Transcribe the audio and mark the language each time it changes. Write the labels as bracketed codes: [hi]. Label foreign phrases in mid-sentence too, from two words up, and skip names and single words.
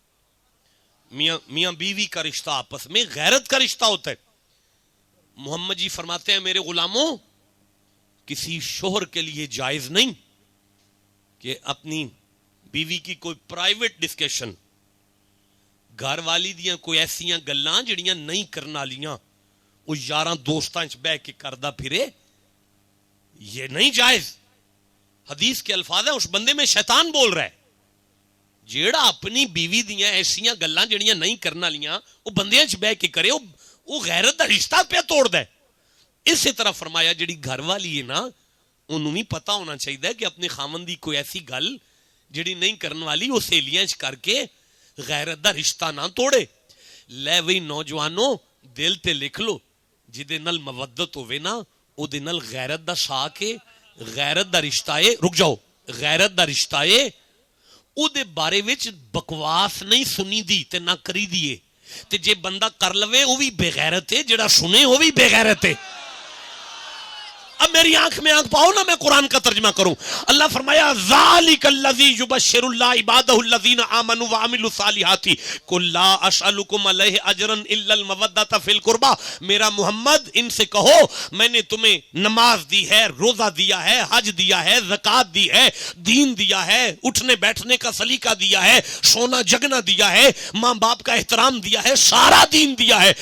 [ur] میاں بیوی کا رشتہ آپس میں غیرت کا رشتہ ہوتا ہے. محمد جی فرماتے ہیں میرے غلاموں کسی شوہر کے لیے جائز نہیں کہ اپنی بیوی کی کوئی پرائیویٹ ڈسکشن, [pa] گھر والی دیاں کوئی ایسیاں گلاں جڑیاں نہیں کرنا لیاں وہ یاراں دوستاں چ بہ کے کردا پھرے, [ur] یہ نہیں جائز. حدیث کے الفاظ ہیں اس بندے میں شیطان بول رہا ہے [pa] جیڑا اپنی بیوی دیاں ایسیاں گلاں جڑیاں نہیں کرنا لیاں وہ بندیاں چ بہ کے کرے وہ غیرت دا رشتہ پہ توڑ دے. [ur] اسی طرح فرمایا [pa] جڑی گھر والی ہے نا انہوں [ur] بھی پتہ ہونا چاہیے [pa] کہ اپنے خامن دی کوئی ایسی گل جڑی نہیں کرن والی وہ سہیلیاں چ کر کے غیرت دا رشتہ نہ توڑے. لے وہی نوجوانوں دل تے لکھ لو جدے نال مودت ہوے نا او دے نال غیرت دا ساک ہے. غیرت دا رشتہ ہے, رک جاؤ, غیرت دا رشتہ ہے او دے بارے وچ بکواس نہیں سنی دی تے نہ کری دیے. تے جے بندہ کر لوے وہ بھی بے غیرت ہے, جڑا سنے وہ بھی بے غیرت ہے. [ur] اب میری آنکھ میں آنکھ پاؤ نا, میں قرآن کا ترجمہ کروں. [ar] اللہ فرمایا ذالک الذی یبشر اللہ عبادہ الذین آمنوا وعملوا الصالحات قل لا اسألکم علیہ اجرا الا المودۃ فی القربى. [ur] میرا محمد ان سے کہو میں نے تمہیں نماز دی ہے, روزہ دیا ہے, حج دیا ہے, زکوٰۃ دی ہے, دین دیا ہے, اٹھنے بیٹھنے کا سلیقہ دیا ہے, سونا جگنا دیا ہے, ماں باپ کا احترام دیا ہے, سارا دین دیا ہے.